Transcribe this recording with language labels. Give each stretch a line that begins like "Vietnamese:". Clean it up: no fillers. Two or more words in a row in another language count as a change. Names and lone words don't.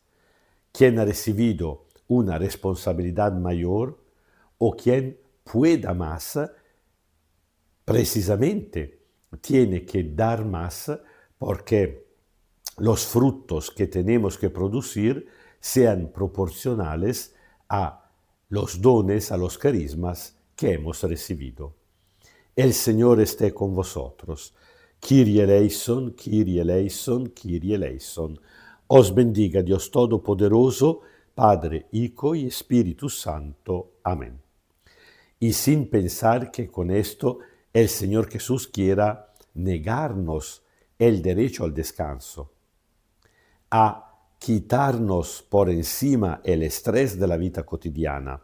Spanish: Quien ha recibido una responsabilidad mayor o quien pueda más, precisamente tiene que dar más porque los frutos que tenemos que producir sean proporcionales a los dones, a los carismas que hemos recibido. El Señor esté con vosotros.
Greek: Kyrie eleison, Kyrie eleison, Kyrie eleison.
Spanish: Os bendiga Dios Todopoderoso, Padre, Hijo y Espíritu Santo. Amén. Y sin pensar que con esto el Señor Jesús quiera negarnos el derecho al descanso, a quitarnos por encima el estrés de la vida cotidiana,